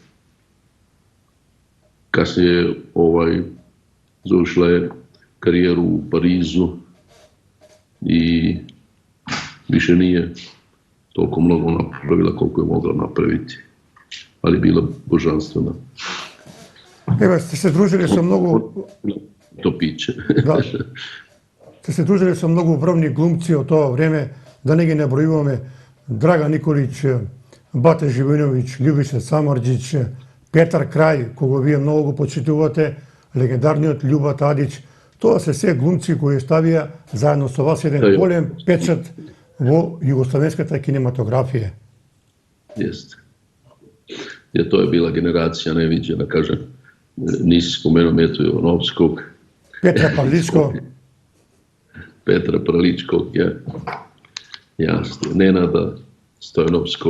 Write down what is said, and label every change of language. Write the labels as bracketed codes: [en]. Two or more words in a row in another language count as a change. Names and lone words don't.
[hr] Kasnije završila je karijeru u Parizu i više nije toliko mnogo napravila koliko je mogla napraviti, ali bila božanstvena. Evo, ste se družili sa mnogo... To piće. [mk] Да. Сте се дружили со многу врвни глумци од тоа време, да не ги набројуваме. Драга Николич, Бате Живиновиќ, Љубица Самарџиќ, Петар Крај, кого вие многу го почитувате, легендарниот Љуба Тадиќ. Тоа се се глумци кои ставија заедно со вас еден голем печат во југословенската кинематографија. [hr] Jeste. Jer to je bila generacija neviđena, kažem. Nisi spomenuo Metu Jovanovskog. Petra Pavličko. Petra Prličkog, jasno. Nenada Stojanovskog.